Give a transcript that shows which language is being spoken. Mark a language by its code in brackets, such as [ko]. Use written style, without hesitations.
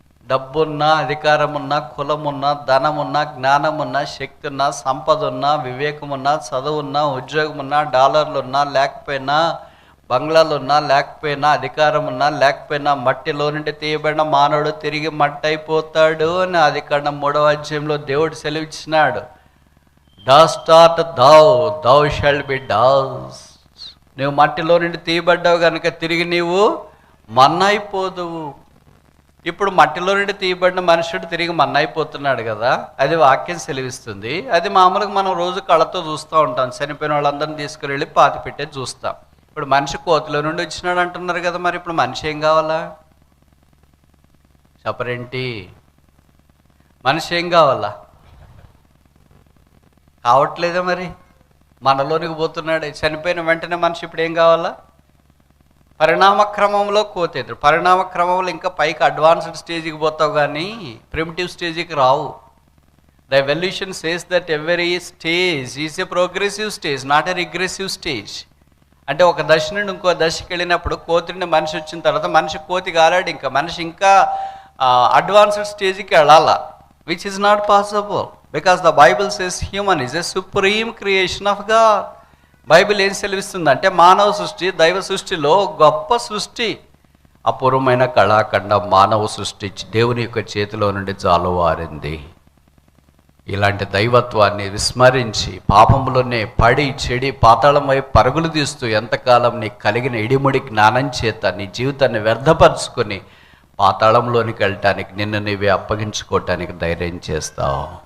[te] డబ్బున్నా, అధికారమున్నా, కులమున్నా, ధనమున్నా, జ్ఞానమున్నా, శక్తి ఉన్నా, సంపద ఉన్నా, వివేకమున్నా, చదువున్నా, ఉద్యోగమున్నా, డాలర్లున్నా లేకపోయినా, బంగ్లాలున్నా లేకపోయినా, అధికారం ఉన్నా లేకపోయినా, మట్టిలో నుండి తీయబడిన మానవుడు తిరిగి మట్టి అయిపోతాడు అని ఆదికాండం 3వ అధ్యాయంలో దేవుడు సెలవిచ్చినాడు. [en] Dust art thou shalt be dust. [te] నువ్వు మట్టిలో నుండి తీయబడ్డావు కనుక తిరిగి నీవు మన్న అయిపోదువు. ఇప్పుడు మట్టిలో నుండి తీయబడిన మనుషుడు తిరిగి మన్న అయిపోతున్నాడు కదా, అది వాక్యం సెలవిస్తుంది. అది మామూలుగా మనం రోజు కళ్ళతో చూస్తూ ఉంటాం. చనిపోయిన వాళ్ళందరినీ తీసుకుని వెళ్ళి పాతి పెట్టేది చూస్తాం. ఇప్పుడు మనిషి కోతిలో నుండి వచ్చినాడు అంటున్నారు కదా, మరి ఇప్పుడు మనిషి ఏం కావాలా? చెప్పరేంటి? మనిషి ఏం కావాలా? కావట్లేదా? మరి మనలోనికి పోతున్నాడు. చనిపోయిన వెంటనే మనిషి ఇప్పుడు ఏం కావాలా? పరిణామ క్రమంలో కోతేదు. పరిణామ క్రమంలో ఇంకా పైకి అడ్వాన్స్డ్ స్టేజ్కి పోతావు కానీ ప్రిమిటివ్ స్టేజ్కి రావు. [en] The evolution says that every stage is a progressive stage, not a regressive stage. [te] అంటే ఒక దశ నుండి ఇంకో దశకి వెళ్ళినప్పుడు కోతి నుండి మనిషి వచ్చిన తర్వాత మనిషి కోతి కాలాడు. ఇంకా మనిషి ఇంకా అడ్వాన్స్డ్ స్టేజ్కి వెళ్ళాలా. [en] which is not possible because the Bible says human is a supreme creation of God. [te] Bible ఏం సెలవిస్తుందంటే మానవ సృష్టి దైవ సృష్టిలో గొప్ప సృష్టి, అపూర్వమైన కళాఖండం మానవ సృష్టి దేవుని యొక్క చేతిలో నుండి జాలువారింది. ఇలాంటి దైవత్వాన్ని విస్మరించి పాపంలోనే పడి చెడి పాతాళం వైపు పరుగులు తీస్తూ ఎంతకాలం నీకు కలిగిన ఇడిముడి జ్ఞానం చేత నీ జీవితాన్ని వ్యర్థపరుచుకొని పాతాళంలోనికి వెళ్ళటానికి నిన్ను నీవే అప్పగించుకోవటానికి ధైర్యం చేస్తావు.